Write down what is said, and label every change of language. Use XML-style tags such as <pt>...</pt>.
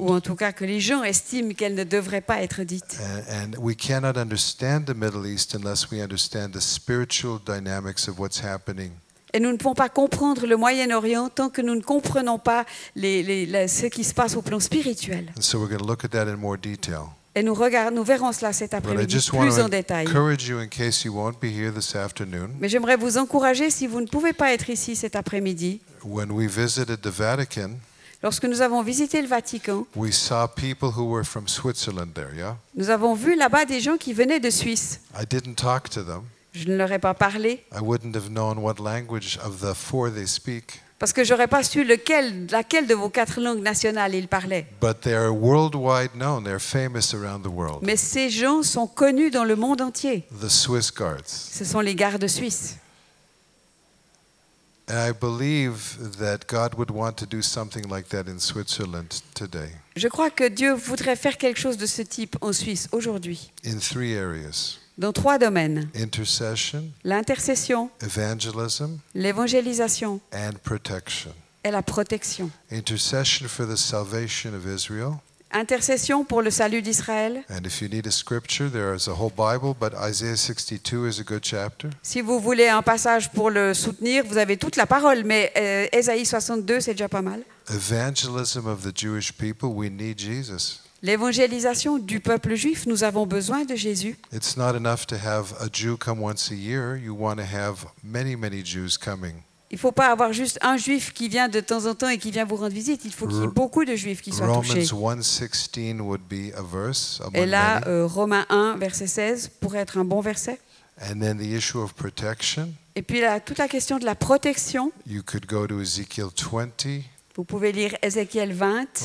<fr>ou en tout cas que les gens estiment qu'elles ne devraient pas être dites.</fr> <en>And we cannot understand the Middle East unless we understand the spiritual dynamics of what's happening.</en> <fr>Et nous ne pouvons pas comprendre le Moyen-Orient tant que nous ne comprenons pas ce qui se passe au plan spirituel.</fr> <en>And so we're going to look at that in more detail.</en> <fr>Et nous verrons cela cet</fr> <en>But I</en> <fr>après-midi</fr> <en>just want</en> <fr>plus en</fr> <en>to</en> <fr>détail.</fr> <en>encourage you in case you won't be here this afternoon.</en> <fr>Mais j'aimerais vous encourager, si vous ne pouvez pas être ici cet après-midi,</fr> <en>When we visited the Vatican,</en> <fr>lorsque nous avons visité le Vatican,</fr> <en>we saw people who were from Switzerland there, yeah?</en> <fr>nous avons vu là-bas des gens qui venaient de Suisse.</fr> <en>I didn't talk to them.</en> <fr>Je ne leur ai pas parlé</fr> <en>I wouldn't have known what language of the 4 they speak.</en> <fr>parce que j'aurais pas su laquelle de vos 4 langues nationales ils parlaient.</fr> <en>But they're worldwide known. They're famous around the world.</en> <fr>Mais ces gens sont connus dans le monde entier.</fr> <en>The Swiss Guards.</en> <fr>Ce sont les gardes suisses.</fr> <en>And I believe that God would want to do something like that in Switzerland today,</en> <fr>Je crois que Dieu voudrait faire quelque chose de ce type en Suisse aujourd'hui,</fr> <en>in 3 areas:</en> <fr>dans 3 domaines:</fr> <en>intercession,</en> <fr>l'intercession,</fr> <en>evangelism,</en> <fr>l'évangélisation</fr> <en>and protection.</en> <fr>et la protection.</fr> <en>Intercession for the salvation of Israel.</en> <fr>Intercession pour le salut d'Israël.</fr> <en>And if you need a scripture, there is a whole Bible, but Isaiah 62 is a good chapter.</en> <fr>Si vous voulez un passage pour le soutenir, vous avez toute la parole, mais Ésaïe 62, c'est déjà pas mal.</fr> <en>Evangelism of the Jewish people, we need Jesus.</en> <fr>L'évangélisation du peuple juif, nous avons besoin de Jésus.</fr> <en>It's not enough to have a Jew come once a year. You want to have many, many Jews coming.</en> <fr>Il ne faut pas avoir juste un juif qui vient de temps en temps et qui vient vous rendre visite. Il faut qu'il y ait beaucoup de juifs qui soient touchés.</fr> <en>Romans 1:16 would be a verse among</en> <fr>Et là,</fr> <en>many.</en> <fr>Romains 1, verset 16, pourrait être un bon verset.</fr> <en>And then the issue of protection.</en> <fr>Et puis toute la question de la protection.</fr> <en>You could go to Ezekiel 20</en> <fr>Vous pouvez lire Ézéchiel 20</fr>